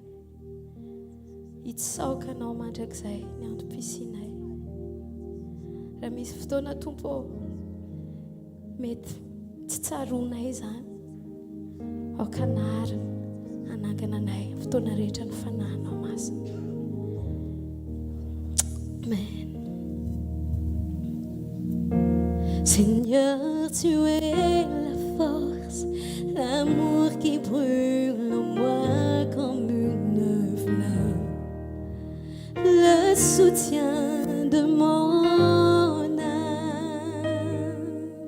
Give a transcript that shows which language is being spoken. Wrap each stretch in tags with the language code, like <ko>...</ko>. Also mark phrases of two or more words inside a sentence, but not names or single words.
<mg>Hitsaoka anao mandrakizay ny antom-pisinay. Raha misy fotoana Tompo mety tsy tsaroanay izany, aoka narina anangana anay fotoana rehetra ny fanahinao masina. Amen.</mg> <fr>Seigneur, tu es la force, l'amour qui brûle en moi comme une flamme, le soutien de mon âme.</fr>